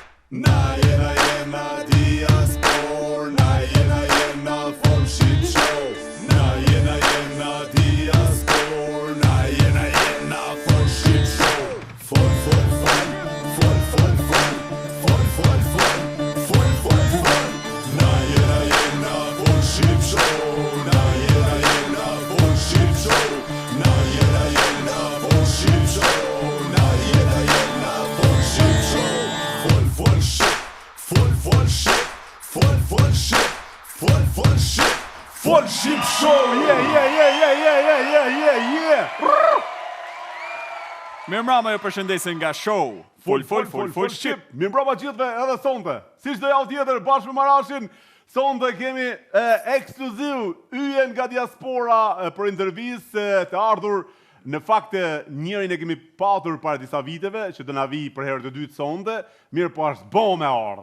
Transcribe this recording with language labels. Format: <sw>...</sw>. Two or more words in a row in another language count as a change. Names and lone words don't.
<sq>Na jena diaspor, na jena</sq> <en>full shit show.</en> <sq>Na jena diaspor, na jena</sq> <en>full shit show. Full</en> <sq>Na jena</sq> <en>full shit show.</en> <sq>Na jena</sq> <en>full shit show.</en> <sq>Na jena</sq> <en>full shit show.</en> <sq>Na jena</sq> <en>full shit show. Full shit. Full shit show. Yeah.</en> <sq>Mirëmbrëma, ju përshëndesim nga show Full shit. Mirëmbrëma gjithëve edhe sonte. Siç do javë tjetër bashkë me Marashin, sonte kemi ekskluziv yjen nga diaspora për intervistë të ardhur. Në fakt njërin e kemi patur para disa viteve që do na vi për herë të dytë sonte, mirë po është bo me ardh.</sq>